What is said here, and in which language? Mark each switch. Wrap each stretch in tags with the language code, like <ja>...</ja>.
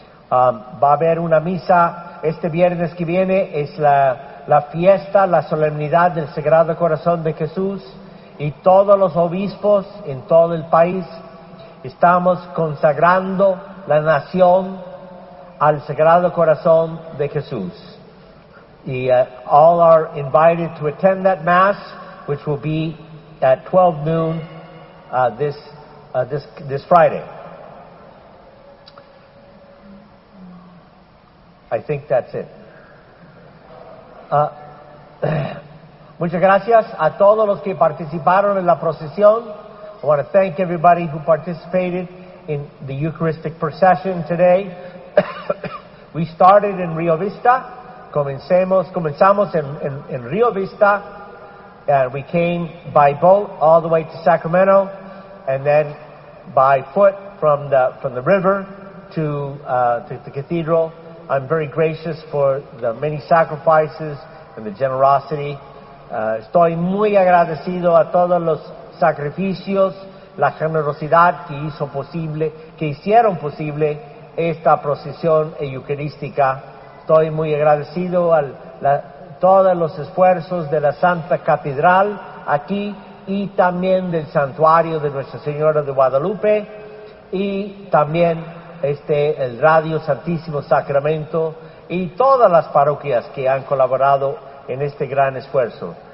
<es>Va a haber una misa este viernes que viene, es la fiesta, la solemnidad del Sagrado Corazón de Jesús, y todos los obispos en todo el país estamos consagrando la nación al Sagrado Corazón de Jesús.</es> <en>All are invited to attend that Mass, which will be at 12 noon this Friday. I think that's it.</en> <es>Muchas gracias a todos los que participaron en la procesión.</es> <en>I want to thank everybody who participated in the Eucharistic procession today. We started in Rio Vista.</en> <es>Comenzamos en Rio Vista,</es> <en>and we came by boat all the way to Sacramento, and then by foot from the river to the cathedral. I'm very gracious for the many sacrifices and the generosity.</en> <es>Estoy muy agradecido a todos los sacrificios, la generosidad que hicieron posible esta procesión eucarística. Estoy muy agradecido a todos los esfuerzos de la Santa Catedral aquí y también del Santuario de Nuestra Señora de Guadalupe y también el Radio Santísimo Sacramento y todas las parroquias que han colaborado en este gran esfuerzo.</es>